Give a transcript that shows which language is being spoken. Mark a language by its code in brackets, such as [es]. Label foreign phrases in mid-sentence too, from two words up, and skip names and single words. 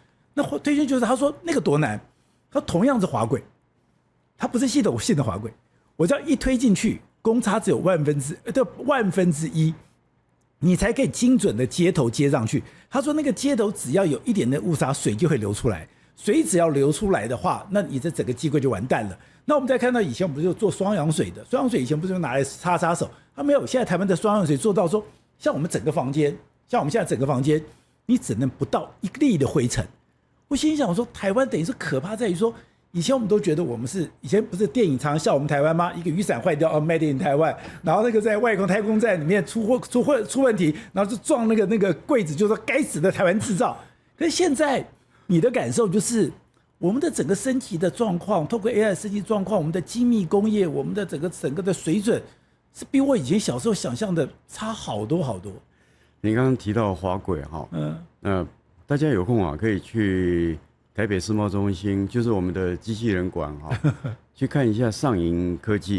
[zh] 那推進去就是他說那個多難，他同樣是滑軌，它不是系統性的滑軌，我只要一推進去，公差只有1/1000，你才可以精準的接頭接上去。他說那個接頭只要有一點的誤差，水就會流出來。水只要流出來的話，那你這整個機櫃就完蛋了。那我們再看到以前我们不是就做双氧水的，双氧水以前不是就拿來擦手，它没有。现在台灣的雙氧水做到說，像我們整個房間，像我們現在整個房間，你只能不到1粒的灰塵。我心想說，台灣等於是可怕在於說，以前我們都覺得我們是，以前不是電影常笑我們台灣嗎？一個雨傘壞掉 ， [en] made in [zh] 台灣，然後那個在外太空站裡面出問題，然後就撞那個櫃子，就說該死的台灣製造。可是現在你的感受就是，我們的整個升級的狀況，透過 AI 升級狀況，我們的精密工業，我們的整個的水準，是比我以前小時候想象的差好多好多。你剛剛提到滑軌哈，大家有空啊，可以去台北世貿中心，就是我們的機器人館哈，去看一下上銀科技。